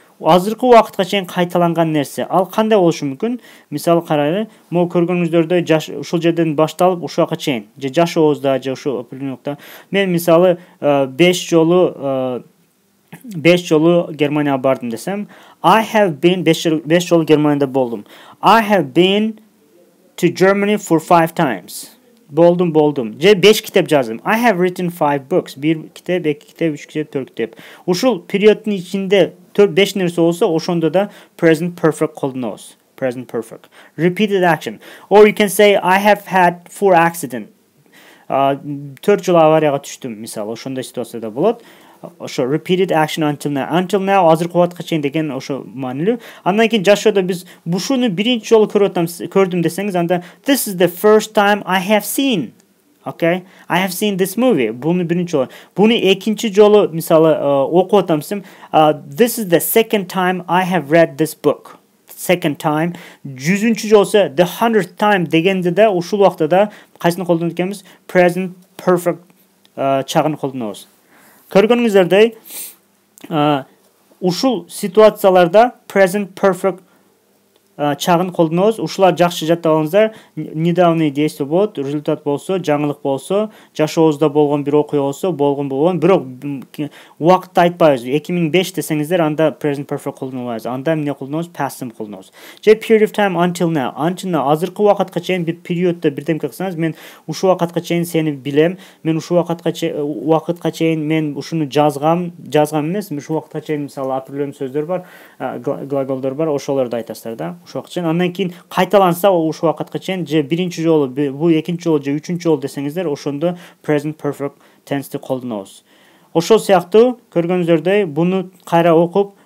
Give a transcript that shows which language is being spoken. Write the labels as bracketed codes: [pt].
[ky] Азыркы убакытка чейин кайталанган нерсе. Ал кандай болушу мүмкүн? Мисалы карайлы, могу көргөнүңүздөрдөй ушул жерден башталып ушул убакка чейин, же жашообузда, же ушул определенокта. Мен мисалы 5 жолу Германияга бардым десем, [en] I have been [ky] 5 жолу Германияда болдум. [en] I have been to Germany for 5 times. [ky] Болдум. Же 5 китеп жаздым. [en] I have written 5 books. [ky] 1 китеп, 2 китеп, 3 китеп, 4 китеп. Ушул периоддун ичинде 4-5 нерсе болсо, ошондо да present perfect колдонобуз. [en] Present perfect. Repeated action. Or you can say I have had 4 accidents. [ky] 4 жолу аварияга түштүм, мисалы, ошондой ситуацияда болот. [en] Ошо repeated action until now. [ky] Until now азыркы убакытка чейин деген ошо маанилүү. Андан кийин жашоодо биз бушуну биринчи жолу көрдүм десеңиз, анда [en] this is the first time I have seen. Okay? I have seen this movie. [ky] Буну биринчи жолу. Буну экинчи жолу мисалы окуп атам десем, [en] this is the second time I have read this book. Second time. [ky] 100-чү жолсо the 100th time дегенде да ушул убакта да кайсыны колдонот экенбиз? Present perfect чагын колдонобуз. Көргөнүңүздөрдөй, ушул ситуацияларда present perfect чагын колдонобуз. Ушулар жакшы жаттап алыңыздар. Недавний действие болот, результат болсо, жаңылык болсо, жашообузда болгон бир окуя болсо, болгон. Бирок убакытты айтпайбыз. 2005 десеңиздер, анда present perfect колдонобуз. Анда эмне колдонобуз? [en] Past simple колдонобуз. Же period of time until now. [ky] Until now азыркы убакытка чейин бир периоддо бирдемке кылсаңыз, мен ушул убакытка чейин сени билем. Мен ушул убакытка чейин мен ушуну жазгам эмес. Ушул убакытка чейин мисалы определенный сөздөр бар, глаголдор бар, ошолорду айтасыздар да. Ушул убакытка чейин. Андан кийин кайталанса, ушул убакытка чейин же биринчи жолу, бул экинчи жолу же үчүнчү жолу десеңиздер, ошондо present perfect tense'ти колдонобуз. Ошол сыяктуу көргөнүңүздөрдөй буну кайра окуп,